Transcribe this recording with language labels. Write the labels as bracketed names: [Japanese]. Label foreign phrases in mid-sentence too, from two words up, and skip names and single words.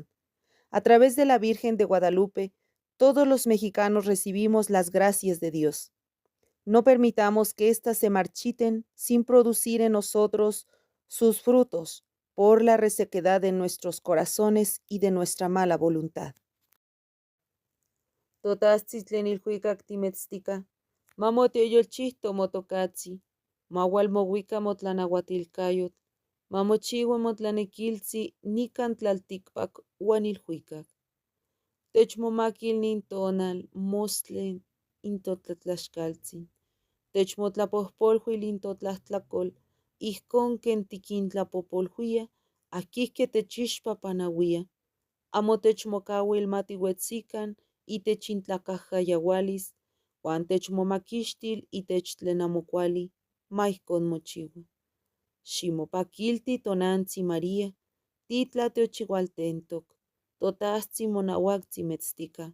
[Spanish] A través de la Virgen de Guadalupe, todos los mexicanos recibimos las gracias de Dios. No permitamos que éstas se marchiten sin producir en nosotros sus frutos por la resequedad de nuestros corazones y de nuestra mala voluntad. [Nahuatl languages] Totatzitlenilhuicactimetztica, mamoteoyolchihto motocatzi, maualmohuica motlanahuatilcayot, mamochiua motlanequiltzi nican tlalticpac uanilhuicac. Techmomaquil nintonal mostlen intotlatlaxcaltzin. Techmotlapohpolhuil intotlahtlacolh, ihcon ken tiquintlapopolhuia, aquihque techixpa panauia. Amo techmocauil matihuetzican itechintlacahyaualis, huan techmomaquixtil itech tlen amo cuali, maihcon mochiua. Ximopaquilti tonantzi María, titla teochihualtentoc, totahtzin monauactzi metztica.